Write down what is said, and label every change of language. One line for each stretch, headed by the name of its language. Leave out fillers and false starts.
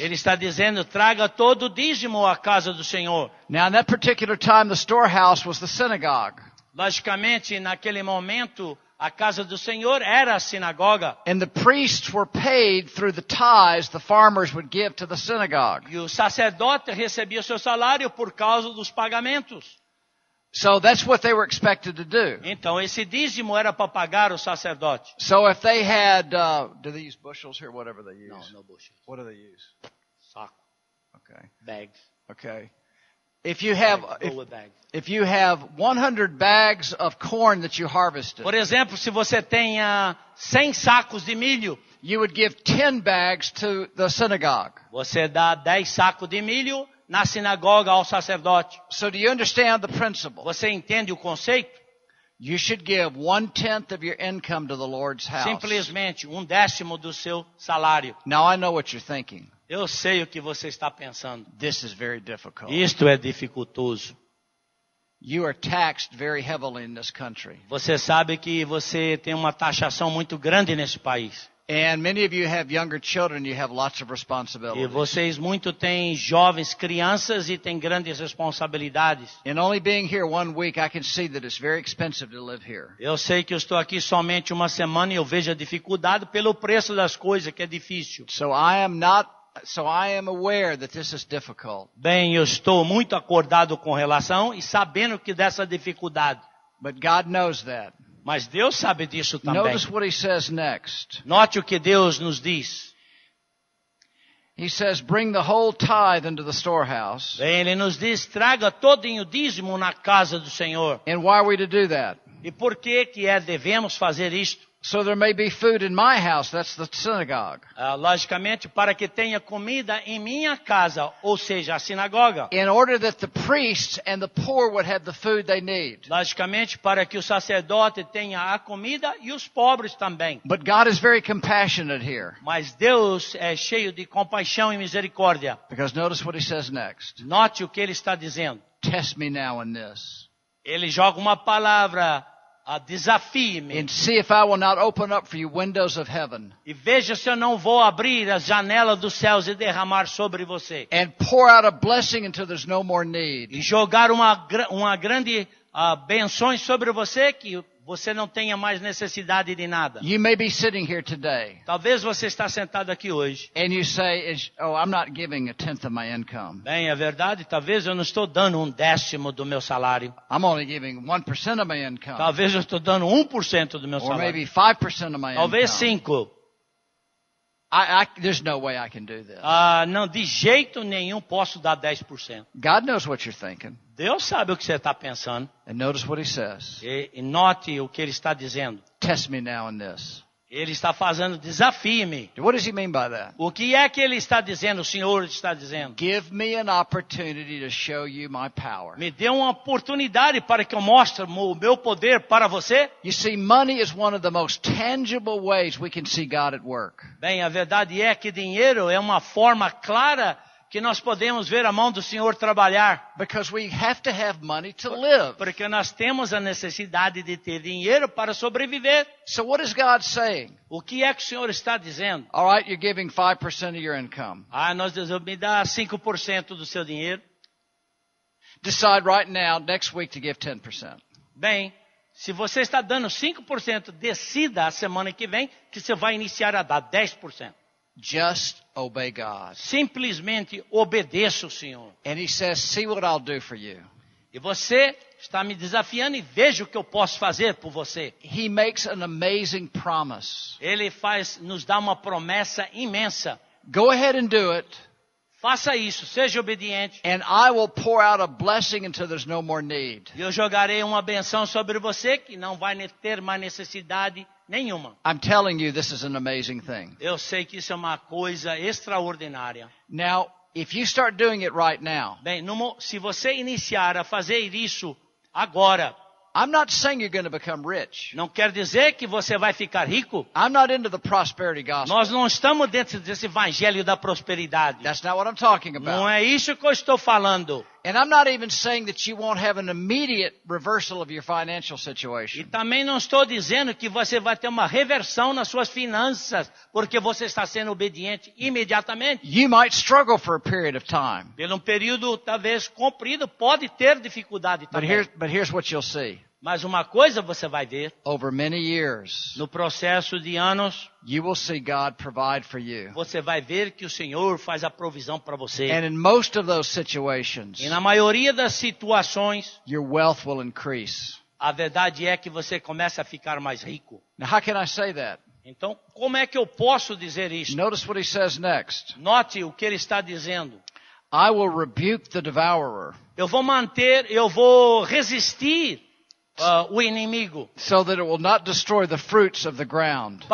Portuguese: Ele está dizendo, traga todo o dízimo à casa do Senhor.
English: Now, in that particular time, the storehouse was the synagogue.
Portuguese: Logicamente, naquele momento, a casa do Senhor era a sinagoga.
English: And the priests were paid through the tithes the farmers would give to the synagogue.
Portuguese: E o sacerdote recebia seu salário por causa dos pagamentos.
English: So that's what they were expected to do.
Portuguese: Então, esse dízimo era para pagar o sacerdote.
English: So if they had, do they use bushels here? Whatever they use.
Portuguese: Não, bushel.
English: What do they use?
Portuguese: Saco,
English: Okay. bags. Okay. If you have, Bags. if you have 100 bags of corn that you harvested,
Portuguese: Por exemplo, se você tenha 100 sacos de milho,
English: you would give 10 bags to the synagogue.
Portuguese: você dá 10 sacos de milho na sinagoga ao sacerdote.
English: So do you understand the principle?
Portuguese: Você entende o conceito?
English: You should give 1/10 of your income to the Lord's house.
Portuguese: Simplesmente 1/10 do seu salário.
English: Now I know what you're thinking.
Portuguese: Eu sei o que você está pensando.
English: This is very difficult.
Portuguese: Isto é dificultoso.
English: You are taxed very heavily in this country.
Portuguese: Você sabe que você tem uma taxação muito grande nesse país.
English: And many of you have younger children, you have lots of
Portuguese: E
English: responsibilities.
Portuguese: vocês muito têm jovens, crianças e têm grandes responsabilidades.
English: And only being here 1 week, I can see that it's very expensive to live here.
Portuguese: Eu sei que eu estou aqui somente uma semana e eu vejo a dificuldade pelo preço das coisas, que é difícil.
English: So I am aware that this is difficult.
Portuguese: Bem, eu estou muito acordado com relação e sabendo que dessa dificuldade.
English: But God knows that.
Portuguese: Mas Deus sabe disso também.
English: Notice what he says next.
Portuguese: Note o que Deus nos diz.
English: He says, bring the whole tithe into the storehouse.
Portuguese: Bem, Ele nos diz, traga todo o dízimo na casa do Senhor.
English: And why are we to do that?
Portuguese: E por que devemos fazer isto?
English: So there may be food in my house. That's the synagogue.
Portuguese: Logicamente, para que tenha comida em minha casa, ou seja, a sinagoga.
English: In order that the priests and the poor would have the food they need.
Portuguese: Logicamente, para que o sacerdote tenha a comida e os pobres também.
English: But God is very compassionate here.
Portuguese: Mas Deus é cheio de compaixão e misericórdia.
English: Because notice what he says next.
Portuguese: Note o que Ele está dizendo.
English: Test me now in this.
Portuguese: Ele joga uma palavra, desafie-me.
English: And see if I will not open up for you windows of heaven.
Portuguese: E veja se eu não vou abrir as janelas dos céus e derramar sobre você.
English: And pour out a blessing until there's no more need.
Portuguese: E jogar uma grande benções sobre você que você não tenha mais necessidade de nada.
English: You may be sitting here today.
Portuguese: Talvez você está sentado aqui hoje.
English: And you say, oh, I'm not giving 1/10 of my income.
Portuguese: Bem, é verdade, talvez eu não estou dando 1/10 do meu salário.
English: I'm only giving 1% of my income.
Portuguese: Talvez eu estou dando 1% do meu
English: Or
Portuguese: salário.
English: maybe 5% of my
Portuguese: Talvez
English: income.
Portuguese: 5%.
English: There's no way I can do this.
Portuguese: Não, de jeito nenhum posso dar 10%.
English: God knows what you're thinking.
Portuguese: Deus sabe o que você está pensando.
English: And notice what he says.
Portuguese: E note o que Ele está dizendo.
English: Test me now in this.
Portuguese: Ele está fazendo, desafie-me.
English: What does he mean by that?
Portuguese: O que é que Ele está dizendo, o Senhor está dizendo?
English: Give me an opportunity to show you my power.
Portuguese: Me dê uma oportunidade para que eu mostre o meu poder para você.
English: You see, money is one of the most tangible ways we can see God at work.
Portuguese: Bem, a verdade é que dinheiro é uma forma clara que nós podemos ver a mão do Senhor trabalhar.
English: Because we have to have money to live.
Portuguese: Porque nós temos a necessidade de ter dinheiro para sobreviver.
English: So what is God saying?
Portuguese: O que é que o Senhor está dizendo?
English: All right, you're giving 5% of your income.
Portuguese: Nós devemos me dar 5% do seu dinheiro.
English: Decide right now, next week, to give 10%.
Portuguese: Bem, se você está dando 5%, decida a semana que vem que você vai iniciar a dar 10%.
English: Just obey God.
Portuguese: Simplesmente obedeça o Senhor.
English: And he says, see what I'll do for you.
Portuguese: E você está me desafiando e veja o que eu posso fazer por você.
English: He makes an amazing promise.
Portuguese: Ele nos dá uma promessa imensa.
English: Go ahead and do it.
Portuguese: Faça isso, seja obediente.
English: And I will pour out a blessing until there's no more need.
Portuguese: E eu jogarei uma benção sobre você que não vai ter mais necessidade nenhuma.
English: I'm telling you, this is an amazing thing.
Portuguese: Eu sei que isso é uma coisa extraordinária.
English: Now, if you start doing it right now,
Portuguese: Bem, se você iniciar a fazer isso agora,
English: I'm not saying you're going to become rich.
Portuguese: não quer dizer que você vai ficar rico.
English: I'm not into the prosperity gospel.
Portuguese: Nós não estamos dentro desse evangelho da prosperidade.
English: That's not what I'm talking
Portuguese: Não
English: about.
Portuguese: é isso que eu estou falando.
English: And I'm not even saying that you won't have an immediate reversal of your financial
Portuguese: E
English: situation.
Portuguese: também não estou dizendo que você vai ter uma reversão nas suas finanças, porque você está sendo obediente imediatamente.
English: You might struggle for a period of time.
Portuguese: Pelo um período talvez comprido, pode ter dificuldade
English: But
Portuguese: também.
English: here's what you'll see.
Portuguese: Mas uma coisa você vai ver,
English: Over many years,
Portuguese: no processo de anos,
English: you will see God provide for you.
Portuguese: você vai ver que o Senhor faz a provisão para você.
English: And in most of those situations,
Portuguese: E na maioria das situações,
English: your wealth will increase.
Portuguese: a verdade é que você começa a ficar mais rico.
English: Now, how can I say that?
Portuguese: Então, como é que eu posso dizer isso?
English: Notice what he says next.
Portuguese: Note o que ele está dizendo.
English: I will rebuke the devourer
Portuguese: Eu vou resistir o inimigo,
English: so that it will not destroy the fruits of the ground.